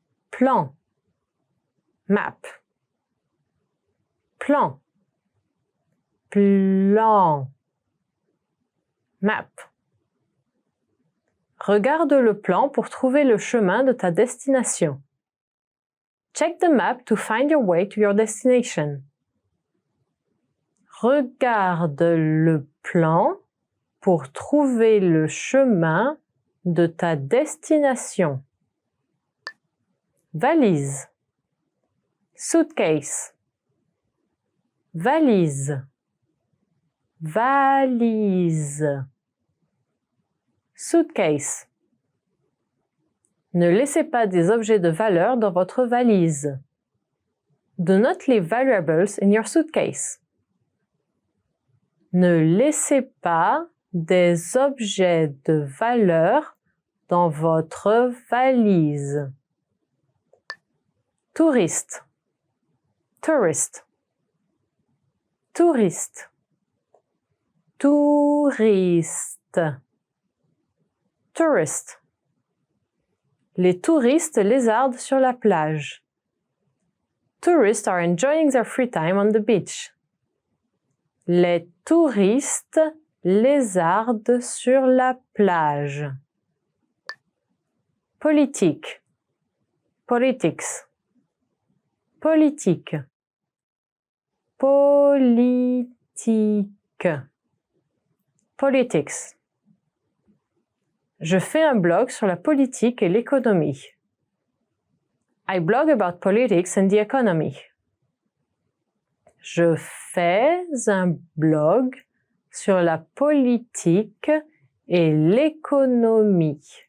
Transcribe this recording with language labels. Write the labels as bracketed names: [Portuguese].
[French] Plan. [English] Map. [French] Plan. Plan. [English] Map. [French] Regarde le plan pour trouver le chemin de ta destination. [English] Check the map to find your way to your destination. [French] Regarde le plan pour trouver le chemin de ta destination. Valise. [English] Suitcase. [French] Valise. Valise. [English] Suitcase. [French] Ne laissez pas des objets de valeur dans votre valise. [English] Do not leave valuables in your suitcase. [French] Ne laissez pas des objets de valeur dans votre valise. Touriste. [English] Tourist. [French] Touriste. Touriste. [English] Tourist. [French] Les touristes lézardent sur la plage. [English] Tourists are enjoying their free time on the beach. [French] Les touristes lézardent sur la plage. Politique. [English] Politics. [French] Politique. Politique. [English] Politics. [French] Je fais un blog sur la politique et l'économie. [English] I blog about politics and the economy. [French] Je fais un blog sur la politique et l'économie.